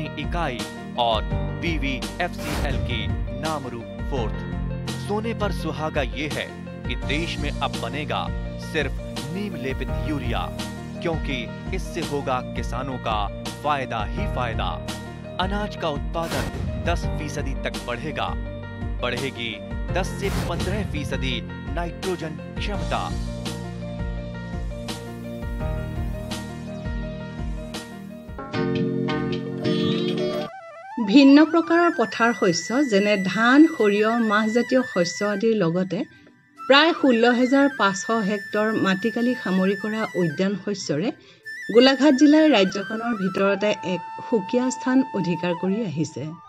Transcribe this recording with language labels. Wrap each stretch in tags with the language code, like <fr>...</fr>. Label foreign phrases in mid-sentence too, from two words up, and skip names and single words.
<hi>इकाई और BVFCL की नामरू फोर्थ सोने पर सुहागा ये है कि देश में अब बनेगा सिर्फ नीम लेपित यूरिया क्योंकि इससे होगा किसानों का फायदा ही फायदा अनाज का उत्पादन 10% तक बढ़ेगा बढ़ेगी 10 से 15% नाइट्रोजन क्षमता</hi> <as>ভিন্ন প্ৰকাৰৰ পথাৰ শস্য যেনে ধান সৰিয়হ মাহজাতীয় শস্য আদিৰ লগতে প্ৰায় 16500 হেক্টৰ মাটিকালি সামৰি কৰা উদ্যান শস্যৰে গোলাঘাট জিলাৰ ৰাজ্যখনৰ ভিতৰতে এক সুকীয়া স্থান অধিকাৰ কৰি আহিছে</as>